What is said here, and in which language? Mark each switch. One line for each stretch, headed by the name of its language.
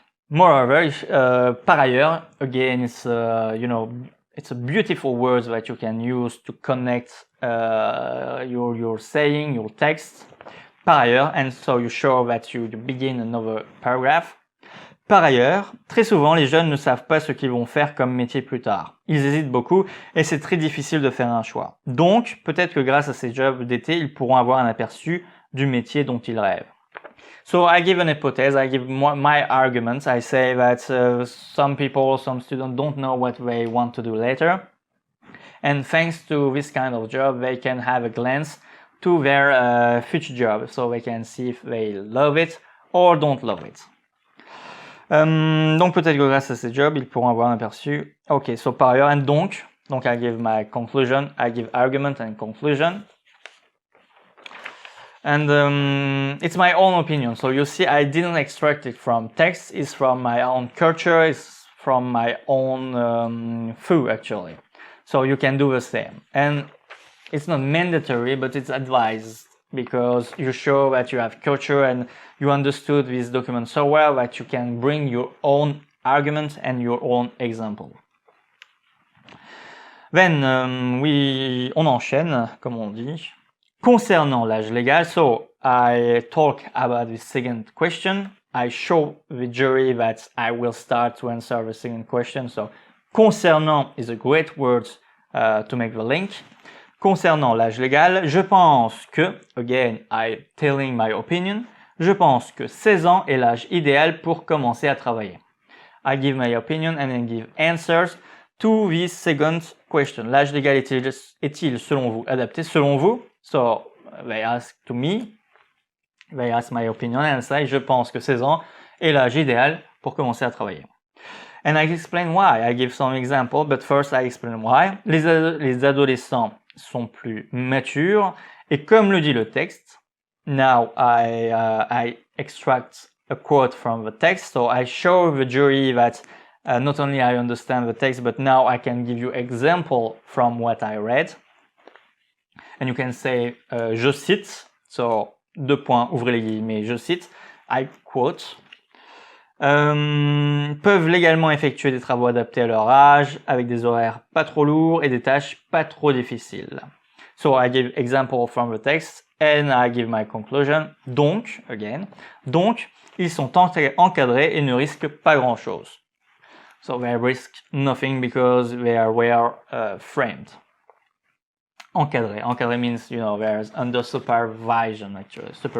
English: Moreover, par ailleurs, again, it's, you know, it's a beautiful word that you can use to connect your saying, your text. Par ailleurs, and so you show that you begin another paragraph.
French: Par ailleurs, très souvent, les jeunes ne savent pas ce qu'ils vont faire comme métier plus tard. Ils hésitent beaucoup et c'est très difficile de faire un choix. Donc, peut-être que grâce à ces jobs d'été, ils pourront avoir un aperçu du métier dont ils rêvent.
English: So I give an hypothesis, I give my arguments. I say that some people, some students don't know what they want to do later. And thanks to this kind of job, they can have a glance to their future job. So they can see if they love it or don't love it.
French: Donc peut-être que grâce à ces jobs, ils pourront avoir un aperçu.
English: Ok, so par ailleurs, and donc I give my conclusion, I give argument and conclusion. And it's my own opinion. So you see, I didn't extract it from text. It's from my own culture. It's from my own food, actually. So you can do the same. And it's not mandatory, but it's advised because you show that you have culture and you understood this document so well that you can bring your own argument and your own example.
French: Then on enchaîne, comme on dit. Concernant l'âge légal, so I talk about the second question.
English: I show the jury that I will start to answer the second question. So concernant is a great word to make the link.
French: Concernant l'âge légal, je pense que,
English: again, I'm telling my opinion,
French: je pense que 16 ans est l'âge idéal pour commencer à travailler.
English: I give my opinion and then give answers to this second question.
French: L'âge légal est-il selon vous adapté selon vous?
English: So they ask to me, they ask my opinion and I say
French: je pense que 16 ans est l'âge idéal pour commencer à travailler.
English: And I explain why. I give some example, but first I explain why.
French: Les adolescents sont plus matures et comme le dit le texte,
English: now I extract a quote from the text, so I show the jury that not only I understand the text, but now I can give you example from what I read. And you can say,
French: je cite, so, deux points, ouvrez les guillemets, je cite,
English: I quote,
French: peuvent légalement effectuer des travaux adaptés à leur âge, avec des horaires pas trop lourds et des tâches pas trop difficiles.
English: So I give example from the text and I give my conclusion.
French: Donc, again, donc, ils sont encadrés et ne risquent pas grand-chose.
English: So they risk nothing because they are well framed. Encadré. Encadré means, you know, there's under supervision, actually.